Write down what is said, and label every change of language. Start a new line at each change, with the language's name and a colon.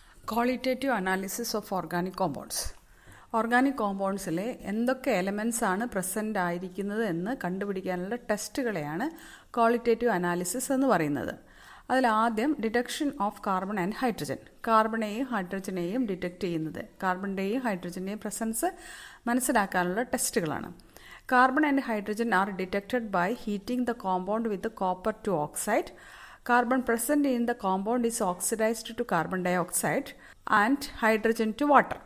English: Qualitative analysis of organic compounds.
Malayalam: Organic കോമ്പൗണ്ട്സിൽ എന്തൊക്കെ elements ആണ് present ആയിരിക്കുന്നത് എന്ന് കണ്ടുപിടിക്കാനുള്ള ടെസ്റ്റുകളെയാണ് ക്വാളിറ്റേറ്റീവ് അനാലിസിസ് എന്ന് പറയുന്നത്. അതിലാദ്യം
English: Detection of carbon and hydrogen.
Malayalam: കാർബണെയും ഹൈഡ്രജനെയും detect ചെയ്യുന്നത്, കാർബണിൻ്റെയും ഹൈഡ്രജൻ്റെയും പ്രസൻസ് മനസ്സിലാക്കാനുള്ള ടെസ്റ്റുകളാണ്.
English: Carbon and hydrogen are detected by heating the compound with the copper to oxide. Carbon present in the compound is oxidized to carbon dioxide and hydrogen to water.